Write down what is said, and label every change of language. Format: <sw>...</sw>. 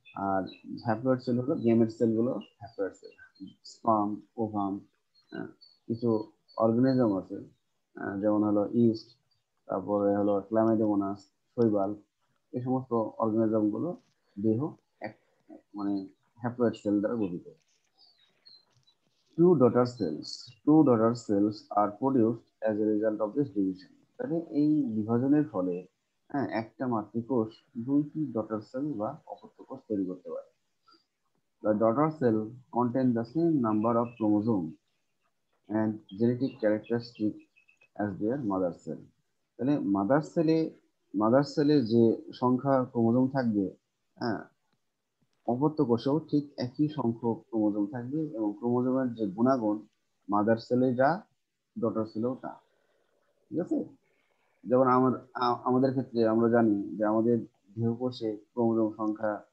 <bn>আর haploid sell হলো gamete সেলগুলো haploid sell. Sperm, ovum, কিছু অর্গানিজম আছে যেমন হলো ইস্ট, তারপরে হলো ক্লামাইডোমোনাস, শৈবাল, এই সমস্ত অর্গানিজম গুলো দেহ এক মানে হ্যাপ্লয়েড সেল দ্বারা গঠিত।</bn> <en>Two daughter cells are produced as a result of this division.</en> <bn>তাহলে এই বিভাজনের ফলে একটা মাতৃকোষ দুইটি ডটার সেল বা অপত্য কোষ তৈরি করতে পারে।</bn> <en>The daughter cell contain the same number of chromosomes and genetic characteristics as their mother cell.</en> <bn>তাহলে মাদার সেলে যে সংখ্যা ক্রোমোজোম থাকবে, অপত্য কোষেও ঠিক একই সংখ্যক ক্রোমোজোম থাকবে, এবং ক্রোমোজোমের যে গুণাগুণ মাদার সেলে যা ডটার সেলেও তা। ঠিক আছে, যেমন আমাদের ক্ষেত্রে আমরা জানি যে আমাদের দেহকোষে ক্রোমোজোম সংখ্যা</bn>